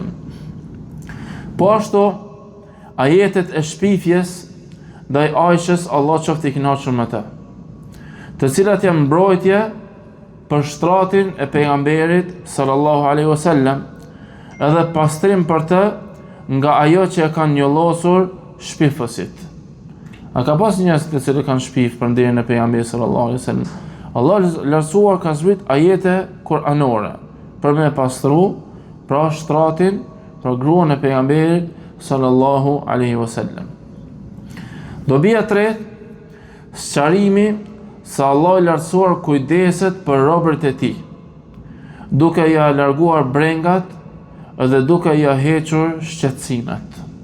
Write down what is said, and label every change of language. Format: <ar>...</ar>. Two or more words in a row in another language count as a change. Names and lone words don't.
<sq>Po ashtu ajetet e shpifjes ndaj Aishës, Allah qoftë i kënaqur me të, të cilat janë mbrojtje për shtratin e pejgamberit</sq> <ar>صلى الله عليه وسلم,</ar> <sq>edhe pastrim për të nga ajo që e kanë njollosur shpifësit. A ka pas njerëz të cilët kanë shpif për nderin e pejgamberit</sq> <ar>صلى الله عليه وسلم.</ar> <sq>Allah lartësuar ka zbrit ajete kuranore për me pastru pra shtratin, pra gruan e pejgamberit</sq> <ar>صلى الله عليه وسلم.</ar> <sq>Dobia tretë, sqarimi se Allah i lartësuar kujdeset për robërit e tij, duke ja larguar brengat dhe duke ja hequr shqetësimet.</sq>